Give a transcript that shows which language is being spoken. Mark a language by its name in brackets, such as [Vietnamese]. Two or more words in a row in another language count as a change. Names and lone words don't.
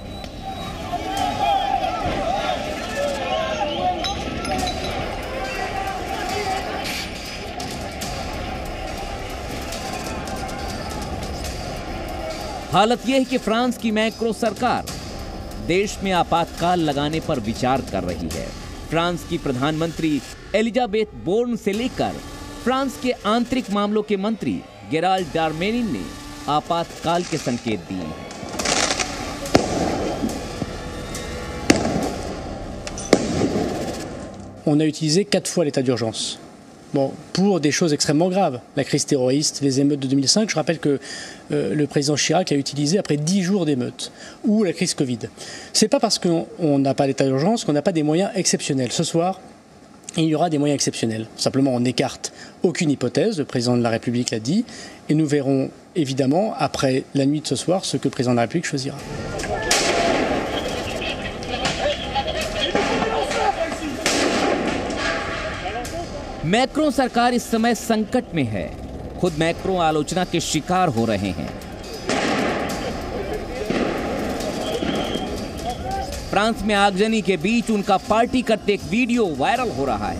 [Hindi] हालत यह है कि फ्रांस की मैक्रो सरकार देश में आपातकाल लगाने पर विचार कर रही है। फ्रांस की प्रधानमंत्री एलिजाबेथ बोर्न से लेकर फ्रांस के आंतरिक मामलों के मंत्री गेराल्ड डारमेनिन ने आपातकाल के संकेत दिए हैं। [French] On a utilisé 4 fois l'état d'urgence. Bon, pour des choses extrêmement graves, la crise terroriste, les émeutes de 2005, je rappelle que le président Chirac a utilisé après 10 jours d'émeutes, ou la crise Covid. C'est pas parce qu'on n'a pas l'état d'urgence qu'on n'a pas des moyens exceptionnels. Ce soir, il y aura des moyens exceptionnels. Simplement, on n'écarte aucune hypothèse, le président de la République l'a dit, et nous verrons évidemment, après la nuit de ce soir, ce que le président de la République choisira. [Hindi] मैक्रो सरकार इस समय संकट में है। खुद मैक्रो आलोचना के शिकार हो रहे हैं। फ्रांस में आगजनी के बीच उनका पार्टी करते एक वीडियो वायरल हो रहा है।